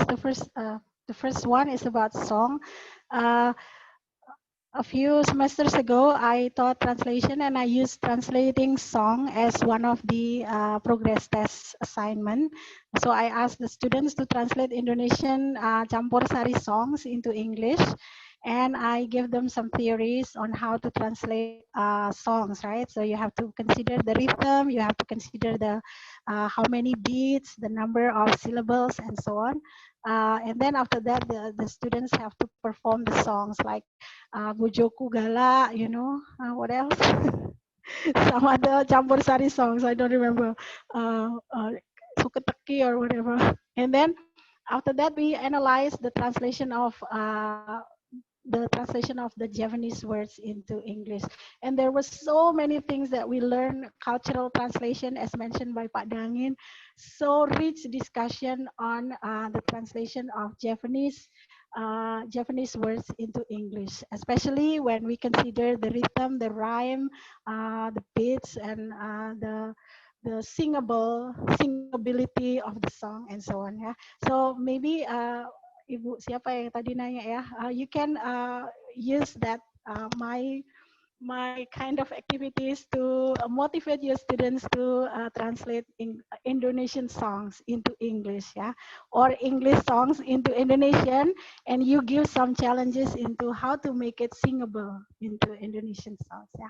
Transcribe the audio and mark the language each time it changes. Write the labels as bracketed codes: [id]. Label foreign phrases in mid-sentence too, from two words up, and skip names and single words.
[en] The first one is about song. A few semesters ago, I taught translation, and I used translating song as one of the progress test assignment. So I asked the students to translate Indonesian campur sari songs into English, and I gave them some theories on how to translate songs, right? So you have to consider the rhythm, you have to consider the how many beats, the number of syllables, and so on. And then after that, the students have to perform the songs like Bojoku Gala, you know, what else? Some other campur sari songs, I don't remember, Suketeki or whatever. And then after that, we analyze the translation of the Javanese words into English. And there were so many things that we learned, cultural translation, as mentioned by Pak Dangin, so rich discussion on the translation of Javanese words into English, especially when we consider the rhythm, the rhyme, the beats, and the singability of the song, and so on. Yeah. So maybe [id] Ibu siapa yang tadi nanya ya, [en] you can use that my kind of activities to motivate your students to translate Indonesian songs into English, yeah, or English songs into Indonesian, and you give some challenges into how to make it singable into Indonesian songs, yeah.